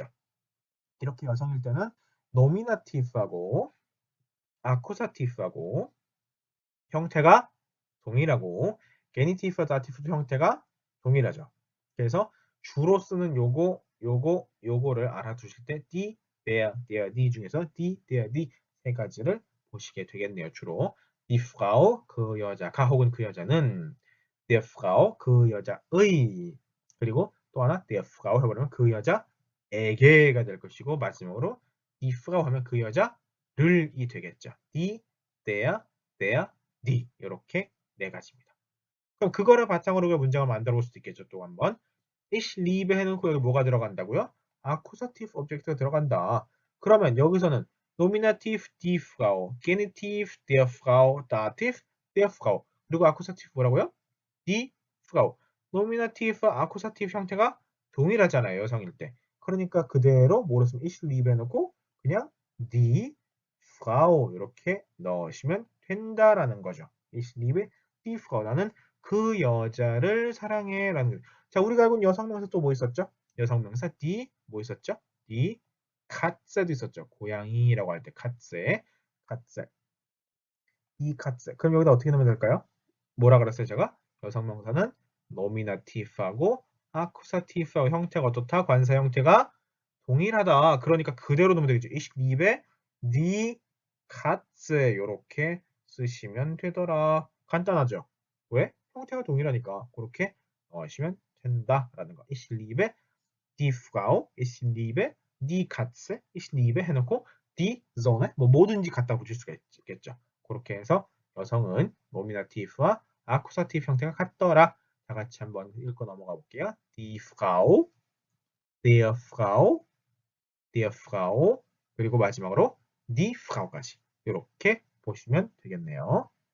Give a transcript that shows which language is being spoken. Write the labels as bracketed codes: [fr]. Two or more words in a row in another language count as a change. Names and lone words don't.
[ko] 이렇게 여성일 때는 노미나티브하고 아쿠사티브하고 형태가 동일하고 게니티브와 다티브도 형태가 동일하죠. 그래서 주로 쓰는 요거를 알아두실 때 [de] die, der, die [ko] 중에서 [de] die, der, die [ko] 세 가지를 보시게 되겠네요. 주로 [de] die Frau [ko] 그 여자가 혹은 그 여자는 [de] der Frau [ko] 그 여자의 그리고 또 하나 [de] der Frau [ko] 해버리면 그 여자에게가 될 것이고 마지막으로 [de] die Frau [ko] 하면 그 여자를이 되겠죠. [de] die, der, die [ko] 이렇게 네 가지입니다. 그럼 그거를 바탕으로 우리가 문장을 만들어 볼 수도 있겠죠. 또 한번 [de] ich liebe [ko] 해놓고 여기 뭐가 들어간다고요? [en] accusative object [ko] 가 들어간다. 그러면 여기서는 nominative [de] die Frau, [ko] genitive [de] der Frau, [ko] dative [de] der Frau [ko] 그리고 accusative 뭐라고요? [de] die Frau. [ko] nominative와 accusative 형태가 동일하잖아요. 여성일 때. 그러니까 그대로 뭐로 쓰면 [de] ich liebe [ko] 해놓고 그냥 [de] die Frau [ko] 이렇게 넣으시면 된다라는 거죠. [de] ich liebe die Frau. [ko] 나는 그 여자를 사랑해 라는 거죠. 자, 우리가 알고 있는 여성명사 또 뭐 있었죠? 여성명사 die 뭐 있었죠? [de] die Katze [ko] 도 있었죠. 고양이라고 할 때 [de] Katze, Katze, die Katze. [ko] 그럼 여기다 어떻게 넣으면 될까요? 뭐라 그랬어요, 제가? 여성명사는 노미나티브하고 아쿠사티브하고 형태가 어떻다? 관사 형태가 동일하다. 그러니까 그대로 넣으면 되겠죠. [de] Ich liebe die Katze [ko] 이렇게 쓰시면 되더라. 간단하죠? 왜? 형태가 동일하니까 그렇게 넣으시면 된다라는 거. [de] Ich liebe die Frau, ich liebe die Katze, ich liebe 해놓고 die Sonne [ko] 뭐 뭐든지 갖다 붙일 수가 있겠죠. 그렇게 해서 여성은 노미나티브와 아쿠사티브 형태가 같더라. 다 같이 한번 읽고 넘어가 볼게요. [de] Die Frau, der Frau, der Frau [ko] 그리고 마지막으로 [de] die Frau까지 [ko] 이렇게 보시면 되겠네요.